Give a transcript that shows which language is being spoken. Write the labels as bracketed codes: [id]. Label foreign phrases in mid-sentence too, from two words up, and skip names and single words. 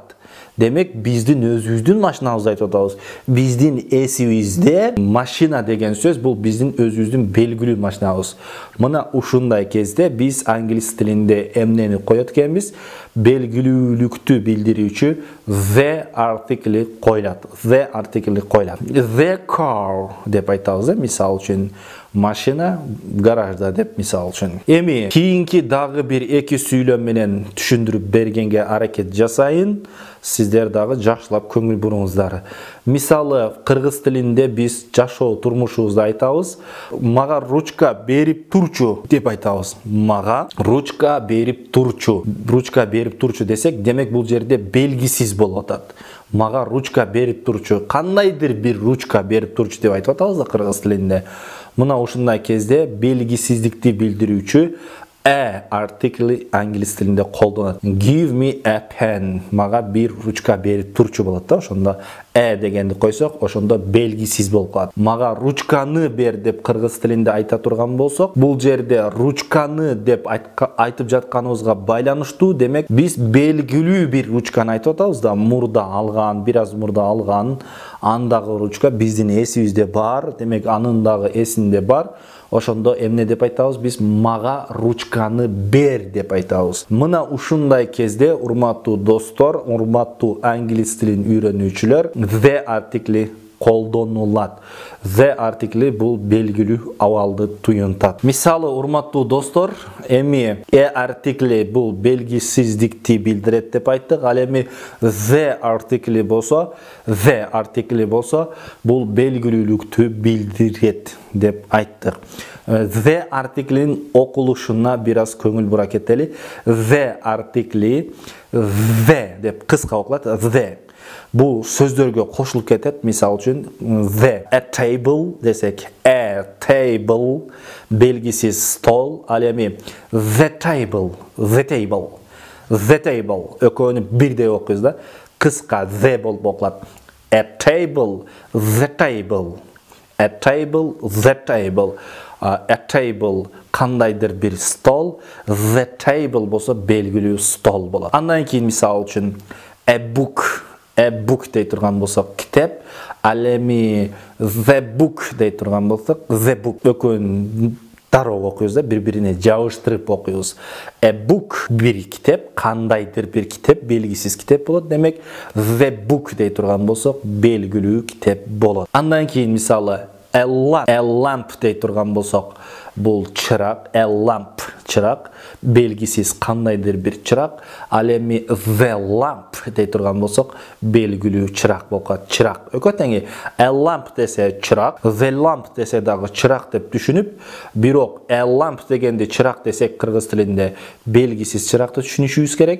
[ky] Демек биздин өзүбүздүн машинабызды айтып атабыз. Биздин эсибизде машина деген сөз бул биздин өзүбүздүн белгилүү машинабыз. Мына ушундай кезде биз англис тилинде эмнени коёт экенбиз? Белгилүүлүктү билдирүүчү [en] the article [ky] коюлат. [en] The article [ky] коюлат. [en] The car [ky] деп айтабыз, мисал үчүн машина гаражда деп мисал үчүн. Эми кийинки дагы бир эки сүйлөм менен түшүндүрүп бергенге аракет жасайын. Сиздер дагы жакшылап көңүл буруңуздар. Мисалы кыргыз тилинде биз жашоо турмушубузду айтабыз. Мага ручка берип турчу деп айтабыз. Мага ручка берип турчу. Ручка берип турчу десек, демек бул жерде белгисиз болуп атат. Мага ручка берип турчу. Кандайдыр бир ручка берип турчу деп айтып атабыз да кыргыз тилинде. Мына ушундай кезде белгисиздикти билдирүүчү [en] a article [ky] англис тилинде колдонот. [en] Give me a pen. [ky] Мага бир ручка берип турчу болот да. Ошондо дегенди койсок, ошондо белгисиз болуп калат. Мага ручканы бер деп кыргыз тилинде айта турган болсок, бул жерде ручканы деп айтып жатканыбызга байланыштуу, демек биз белгилүү бир ручканы айтып атабыз да. Мурда алган, бир аз мурда алган, андагы ручка биздин эсибизде бар, демек анын дагы эсинде бар. Ошондо эмне деп айтабыз? Биз мага ручканы бер деп айтабыз. Мына ушундай кезде, урматтуу достор, урматтуу англис тилин үйрөнүүчүлөр, [en] the article колдонулат. The article [ky] бул белгилүү абалды туюнтат. Мисалы, урматтуу достор, эми article бул белгисиздикти билдирет деп айттык. Ал эми [en] the article [ky] болсо, бул белгилүүлүктү билдирет деп айттык. [en] The article'in [ky] окулушуна бир аз көңүл бура кетели. [en] The article, [ky] the деп кыска окулат. The бул сөздөргө кошулуп кетет. Мисал үчүн [en] the a table [ky] десек, [en] a table [ky] белгисиз стол. Ал эми [en] the table [ky] экөөнү бирдей окуйбуз да. Кыска the болуп окулат. [en] A table, the table. A table [ky] кандайдыр бир стол. [en] The table [ky] болсо белгилүү стол болот. Андан кийин мисал үчүн [en] a book [ky] дей турган болсок китеп. Ал эми [en] the book [ky] дей турган болсок [en] the book [ky] экөөнүн дароо окуйбуз да, бири-бирине жабыштырып окуйбуз. [en] A book [ky] бир китеп, кандайдыр бир китеп, белгисиз китеп болот. Демек [en] the book [ky] дей турган болсок белгилүү китеп болот. Андан кийин мисалы [en] a lamp [ky] дей турган болсок, бул чырак, [en] a lamp [ky] чырак, белгисиз кандайдыр бир чырак. Ал эми [en] the lamp [ky] дей турган болсок, белгилүү чырак болуп калат. Чырак экөө теңи. [en] A lamp [ky] десе чырак, [en] the lamp [ky] десе дагы чырак деп түшүнүп, бирок [en] a lamp [ky] дегенде чырак десек кыргыз тилинде белгисиз чыракты түшүнүшүбүз керек.